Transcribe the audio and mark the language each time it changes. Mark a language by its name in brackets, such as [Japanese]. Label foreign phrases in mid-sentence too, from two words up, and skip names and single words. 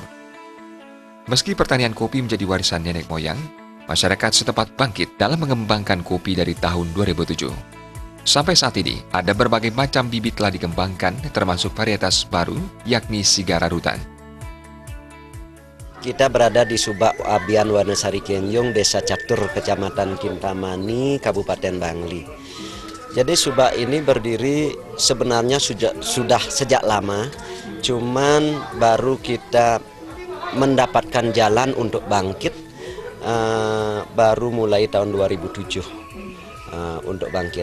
[Indonesian] Meski pertanian kopi menjadi warisan nenek moyang, masyarakat setempat bangkit dalam mengembangkan kopi dari tahun 2007. Sampai saat ini, ada berbagai macam bibit telah dikembangkan, termasuk varietas baru, yakni Sigara Rutan. Kita berada di Subak Abian Wanasari Kenjung, Desa Catur, Kecamatan Kintamani, Kabupaten Bangli. Jadi Subak ini berdiri sebenarnya sudah sejak lama, cuman baru kita mendapatkan jalan untuk bangkit baru mulai tahun 2007 untuk bangkit.